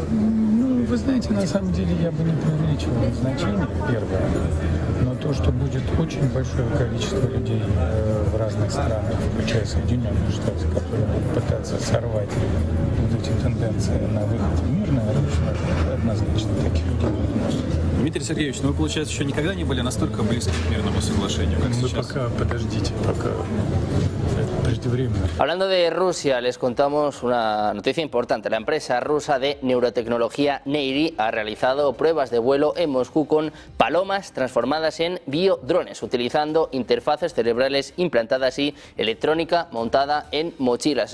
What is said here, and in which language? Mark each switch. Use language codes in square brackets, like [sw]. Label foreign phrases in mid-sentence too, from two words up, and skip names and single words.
[ru] Вы знаете, на самом деле я бы не преувеличивал значение, первое, но то, то, что будет очень большое количество людей в разных странах, включая Соединенные Штаты, которые будут пытаться сорвать вот эти тенденции на выход в мирное оружие, однозначно таких людей будет много. Дмитрий Сергеевич, ну вы, получается, еще никогда не были настолько близки к мирному соглашению, как сейчас? Пока, подождите, пока преждевременно. [es] Hablando de Rusia, les contamos una noticia importante. La empresa rusa de neurotecnología Neiri ha realizado pruebas de vuelo en Moscú con palomas transformadas en biodrones, utilizando interfaces cerebrales implantadas y electrónica montada en mochilas.